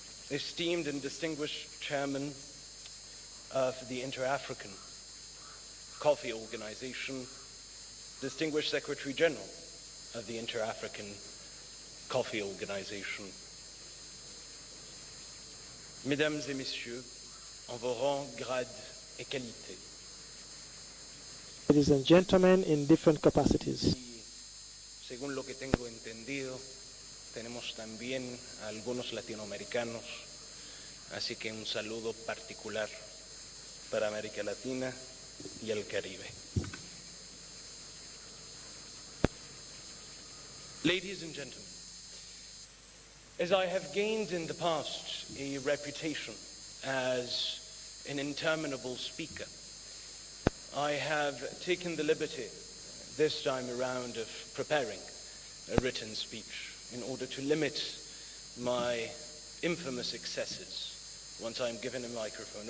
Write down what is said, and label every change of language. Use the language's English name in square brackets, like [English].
[English] esteemed and distinguished Chairman of the Inter-African Coffee Organization, distinguished Secretary-General of the Inter-African Coffee Organization, [French] Mesdames et Messieurs, en vos rangs, grades et qualités. [English] Ladies and gentlemen, in different capacities. [Spanish] Según lo que tengo entendido, tenemos también a algunos latinoamericanos, así que un saludo particular para América Latina y el Caribe. [English] Ladies and gentlemen, as I have gained in the past a reputation as an interminable speaker, I have taken the liberty this time around of preparing a written speech in order to limit my infamous excesses once I'm given a microphone.